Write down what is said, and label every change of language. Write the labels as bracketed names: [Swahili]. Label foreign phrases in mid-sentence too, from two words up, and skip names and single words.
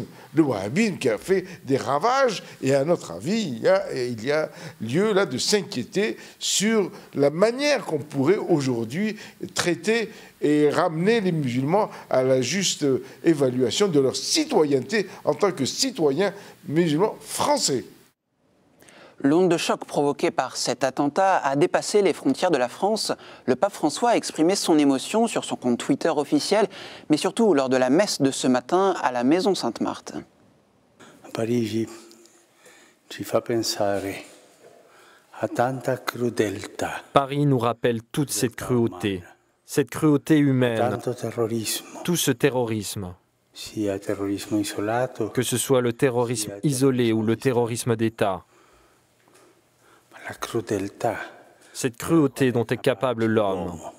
[French] Le wahhabisme qui a fait des ravages, et à notre avis, il y a lieu là de s'inquiéter sur la manière qu'on pourrait aujourd'hui traiter et ramener les musulmans à la juste évaluation de leur citoyenneté en tant que citoyens musulmans français. L'onde de choc provoquée par cet attentat a dépassé les frontières de la France. Le pape François a exprimé son émotion sur son compte Twitter officiel, mais surtout lors de la messe de ce matin à la Maison Sainte-Marthe. [Italian] Parigi ci fa pensare a tanta crudeltà. [French] Paris nous rappelle toute cette cruauté humaine, tout ce terrorisme. Que ce soit le terrorisme isolé ou le terrorisme d'État. Cette cruauté dont est capable l'homme.